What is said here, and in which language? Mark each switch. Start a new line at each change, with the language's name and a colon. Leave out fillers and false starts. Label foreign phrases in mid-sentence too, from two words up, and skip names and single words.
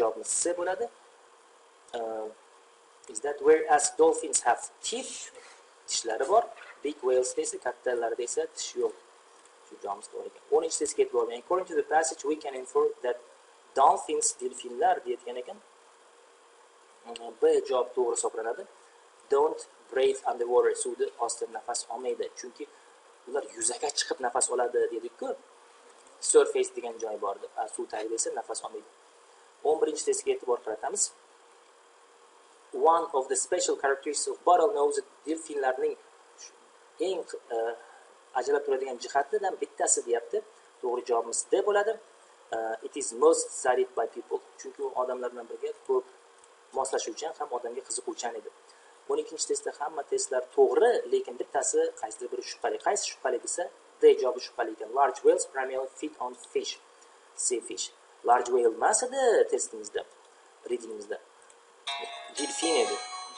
Uzbek: To'g'ri javobimiz C bo'ladi.
English: is that whereas dolphins have teeth,
Uzbek: tishlari bor,
English: big whales
Uzbek: esa, kattalarida esa tish yo'q. Shu joyimiz to'g'ri ekan. 10-chi testga yetib borgan.
English: According to the passage we can infer that dolphins,
Uzbek: delfinlar deyotgan ekan. B javob to'g'ri hisoblanadi.
English: Don't breathe underwater,
Uzbek: suvda ostida nafas olmaydi. Chunki ular yuzaga chiqib nafas oladi dedik-ku. Surface degan joy bor edi. Suv tagida esa nafas olmaydi. 11-chi testga e'tibor qaratamiz.
English: One of the special characteristics of bottlenose
Uzbek: delfinlarning eng ajralib turadigan jihatidan bittasi deyapti. To'g'ri javobimiz D bo'ladi.
English: It is most studied by people.
Uzbek: Chunki u odamlar bilan birga ko'p moslashuvchan ham odamga qiziquvchan edi. 12-chi testda hamma testlar to'g'ri, lekin bittasi qaysidir biri shubhali. Qaysi shubhali desa, D javobi shubhali ekan.
English: Large whales primarily feed on fish, sea fish. Large whale
Uzbek: emas edi testimizda, readingimizda. Delfin edi.